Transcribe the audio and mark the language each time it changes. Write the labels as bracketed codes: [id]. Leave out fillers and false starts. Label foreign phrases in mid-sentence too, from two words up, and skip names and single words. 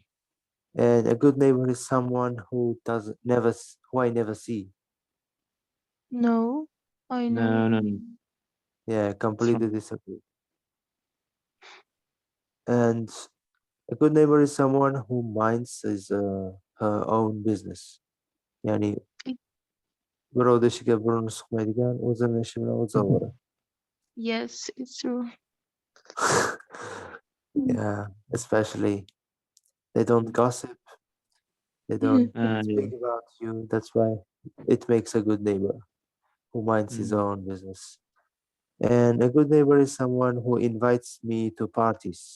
[en] And a good neighbor is someone who I never see. No, I know. No. Yeah, completely disagree. And a good neighbor is someone who minds her own business. [uz] Yani birov deshiga burnini suqmaydigan, o'zini ishi bilan o'zi ovora. [en] Yes, it's true. Yeah, especially they don't gossip, they don't Yeah. speak about you. That's why it makes a good neighbor who minds his own business. And a good neighbor is someone who invites me to parties.